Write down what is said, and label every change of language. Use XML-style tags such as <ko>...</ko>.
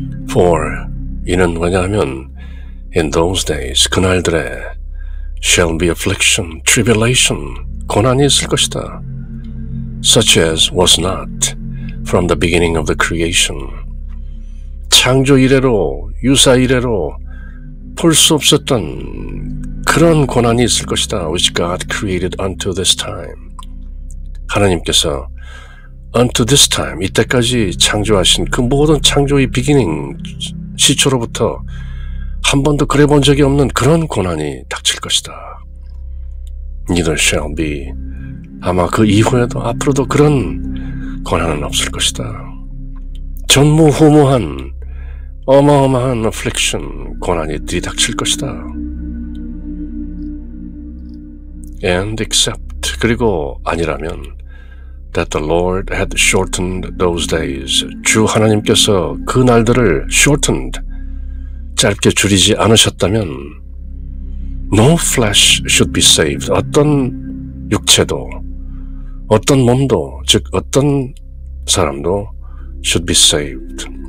<en>For</en> <ko>이는 왜냐하면</ko> <en>in those days</en> <ko>그날들에</ko> <en>shall be affliction, tribulation</en> <ko>고난이 있을 것이다.</ko> <en>Such as was not from the beginning of the creation.</en> <ko>창조 이래로 유사 이래로 볼 수 없었던 그런 고난이 있을 것이다.</ko> <en>Which God created unto this time.</en> <ko>하나님께서</ko> <en>unto this time,</en> <ko>이때까지 창조하신 그 모든 창조의 비기닝, 시초로부터 한 번도 그래 본 적이 없는 그런 고난이 닥칠 것이다.</ko> <en>Neither shall be.</en> <ko>아마 그 이후에도 앞으로도 그런 고난은 없을 것이다. 전무후무한 어마어마한 affliction, 고난이 들이닥칠 것이다.</ko> <en>And except,</en> <ko>그리고 아니라면</ko> <en>that the Lord had shortened those days.</en> <ko>주 하나님께서 그 날들을 shortened, 짧게 줄이지 않으셨다면</ko> <en>no flesh should be saved.</en> <ko>어떤 육체도, 어떤 몸도, 즉 어떤 사람도</ko> <en>should be saved.</en>